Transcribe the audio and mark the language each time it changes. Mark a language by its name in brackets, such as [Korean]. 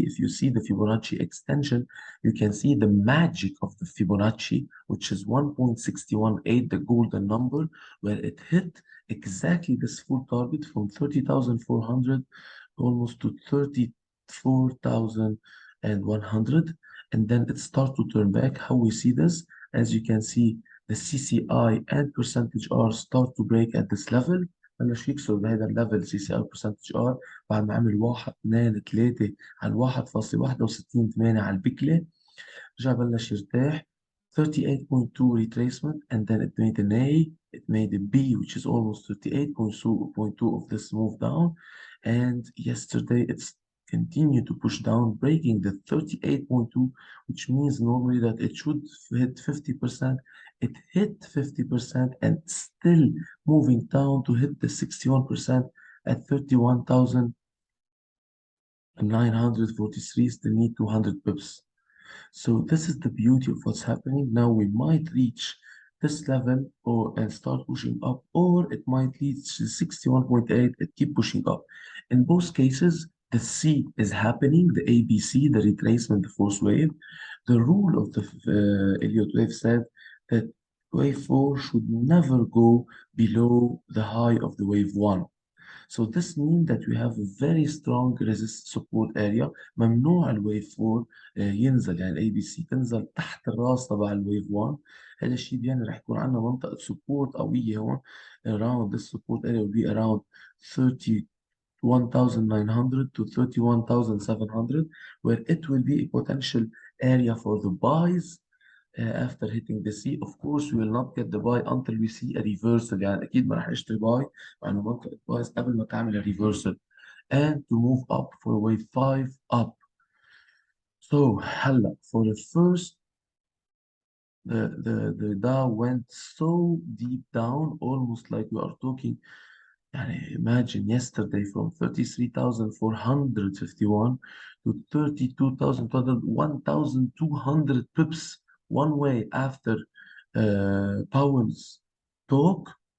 [English] If you see the Fibonacci extension, you can see the magic of the Fibonacci, which is 1.618, the golden number, where it hit exactly this full target from 30,400 almost to 34,100. And then it starts to turn back. How we see this? As you can see, the CCI and percentage R start to break at this level. [Arabic] بلش يكسر بهذا الليفل سي سي ار برسنتج ار بعد ما عمل 1 2 3 على 1.61 على البكله. [English] رجع بلش يرتاح 38.2 retracement, and then it made an A, it made a B, which is almost 38.2 of this move down. And yesterday it's continued to push down, breaking the 38.2, which means normally that it should hit 50%. It hit 50% and still moving down to hit the 61% at 31,943, still need 200 pips. So this is the beauty of what's happening. Now we might reach this level or and start pushing up, or it might reach 61.8 and keep pushing up. In both cases, the C is happening, the ABC, the retracement, the fourth wave. The rule of the Elliott wave said that wave 4 should never go below the high of the wave 1. So this means that we have a very strong resist support area. [Arabic] ممنوع الويف 4 ينزل، يعني الاي بي سي تنزل تحت الراس تبع الويف 1. هذا الشيء بيعني رح يكون عندنا منطقة سبورت قوية هون. [English] Around this support area will be around 31,900 to 31,700, where it will be a potential area for the buys after hitting the C. Of course we will not get the buy until we see a reversal. [Arabic] يعني أكيد ما راح اشتري باي مع إنه منطقة بايز قبل ما تعمل [English] a reversal and to move up for wave 5 up. So هلا for the first the Dow went so deep down, almost like we are talking. يعني imagine yesterday from 33,451 to 32,200, 1,200 pips one way after Powell's talk.